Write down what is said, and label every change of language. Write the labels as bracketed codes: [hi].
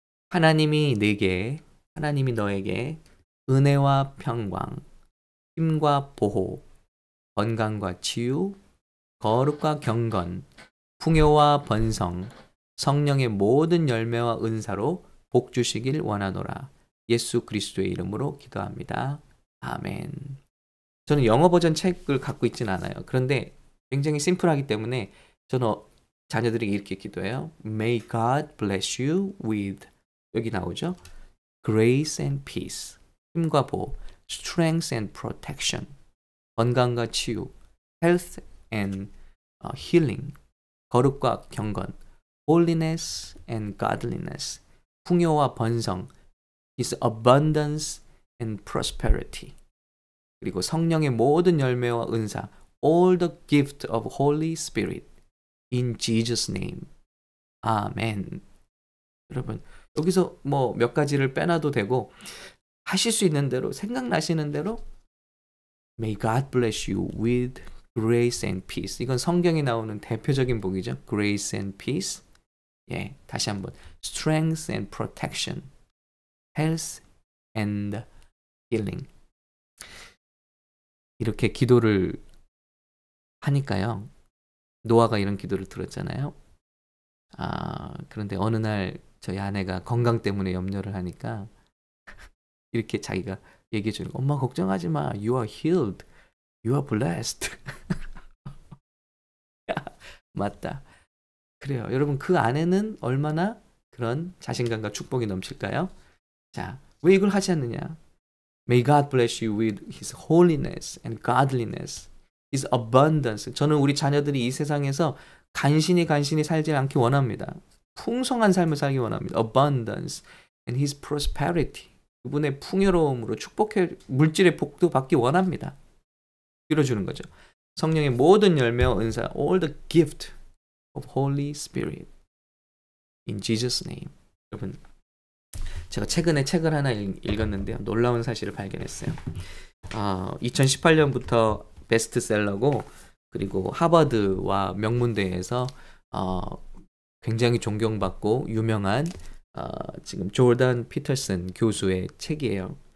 [ko] 하나님이 너에게 은혜와 평강, 힘과 보호, 건강과 치유, 거룩과 경건, 풍요와 번성, 성령의 모든 열매와 은사로 복 주시길 원하노라. 예수 그리스도의 이름으로 기도합니다. 아멘. 저는 영어 버전 책을 갖고 있진 않아요. 그런데 굉장히 심플하기 때문에 저는 자녀들에게 이렇게 기도해요. [en] May God bless you with, [ko] 여기 나오죠? [en] Grace and peace, [ko] 힘과 보호, [en] strength and protection, [ko] 건강과 치유, [en] health and healing, [ko] 거룩과 경건, [en] holiness and godliness, [ko] 풍요와 번성, [en] his abundance and prosperity, [ko] 그리고 성령의 모든 열매와 은사, [en] all the gift of Holy Spirit, in Jesus' name. [ko] 아멘. 여러분, 여기서 뭐 몇 가지를 빼놔도 되고, 하실 수 있는 대로, 생각나시는 대로 [en] May God bless you with grace and peace. [ko] 이건 성경에 나오는 대표적인 복이죠. [en] Grace and peace. [ko] 예, 다시 한번. [en] Strength and protection. Health and healing. [ko] 이렇게 기도를 하니까요. 노아가 이런 기도를 들었잖아요. 그런데 어느 날 저희 아내가 건강 때문에 염려를 하니까 이렇게 자기가 얘기해 주는 거. 엄마 걱정하지 마. [en] You are healed. You are blessed. [ko] 맞다. 그래요. 여러분, 그 안에는 얼마나 그런 자신감과 축복이 넘칠까요? 자, 왜 이걸 하지 않느냐? [en] May God bless you with His holiness and godliness, His abundance. [ko] 저는 우리 자녀들이 이 세상에서 간신히 살지 않기 원합니다. 풍성한 삶을 살기 원합니다. [en] Abundance and His prosperity. [ko] 그분의 풍요로움으로 축복해 물질의 복도 받기 원합니다. 이뤄주는 거죠. 성령의 모든 열매와 은사, [en] all the gift of Holy Spirit, in Jesus' name. [ko] 여러분, 제가 최근에 책을 하나 읽었는데요. 놀라운 사실을 발견했어요. 2018년부터 베스트셀러고, 그리고 하버드와 명문대에서 굉장히 존경받고 유명한 지금 조던 피터슨 교수의 책이에요.